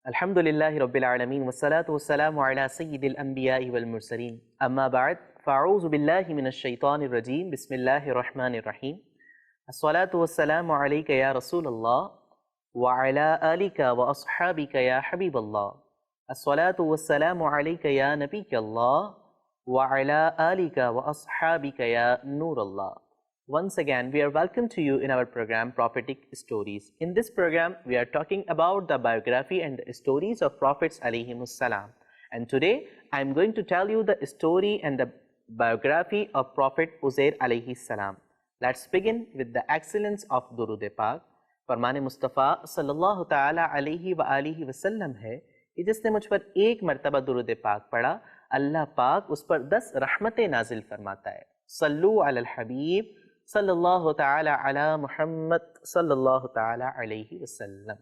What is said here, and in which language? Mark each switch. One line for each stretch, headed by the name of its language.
Arabic: الحمد لله رب العالمين والصلاة والسلام على سيد الأنبياء والمرسلين أما بعد فأعوذ بالله من الشيطان الرجيم بسم الله الرحمن الرحيم الصلاة والسلام عليك يا رسول الله وعلى آلك وأصحابك يا حبيب الله الصلاة والسلام عليك يا نبي الله وعلى آلك وأصحابك يا نور الله.
English: Once again, we are welcome to you in our program Prophetic Stories. In this program, we are talking about the biography and the stories of Prophets alayhimus salam. And today, I am going to tell you the story and the biography of Prophet Uzair alayhi salam. Let's begin with the excellence of Durud Pak.
Urdu: فرمان مصطفیٰ صلی اللہ تعالیٰ علیہ وآلہ وسلم ہے کہ جس نے مجھ پر ایک مرتبہ درود پاک پڑھا، اللہ پاک اس پر 10 رحمتیں نازل فرماتا ہے.
Arabic: صلو علی الحبیب صلی اللہ تعالی علی محمد صلی اللہ تعالی علیہ وسلم.